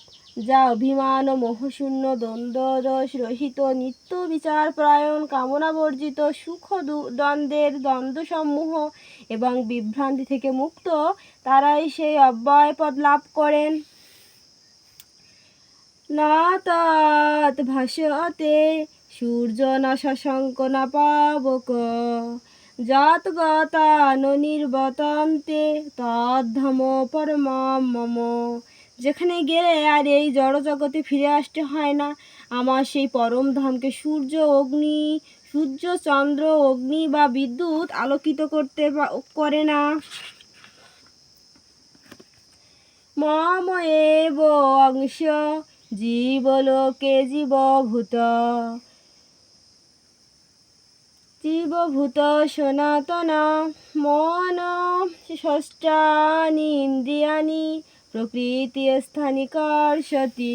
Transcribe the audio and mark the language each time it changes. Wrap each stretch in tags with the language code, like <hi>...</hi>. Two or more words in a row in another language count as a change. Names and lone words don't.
<bn>যা অভিমান ও মোহশূন্য দ্বন্দ্ব দোষ রহিত নিত্য বিচারপরায়ণ কামনাবর্জিত সুখ দ্বন্দ্বের দ্বন্দ্বসমূহ এবং বিভ্রান্তি থেকে মুক্ত, তারাই সেই অব্যয় পদ লাভ করেন।</bn> <sa>না তৎ ভাসতে সূর্য না শশাঙ্ক না পাবক যৎ গতা ন নির্বতন্তে তদ্ধাম পরমম মম।</sa> <bn>যেখানে গেলে আর এই জড় জগতে ফিরে আসতে হয় না, আমার সেই পরম ধামকে সূর্য চন্দ্র অগ্নি বা বিদ্যুৎ আলোকিত করে না।</bn> <sa>মম এব অংশ জীবলোকে জীবভূত সনাতন মন ষষ্ঠানি ইন্দ্রিয়ানি প্রকৃতি স্থানি কর্ষতি।</sa>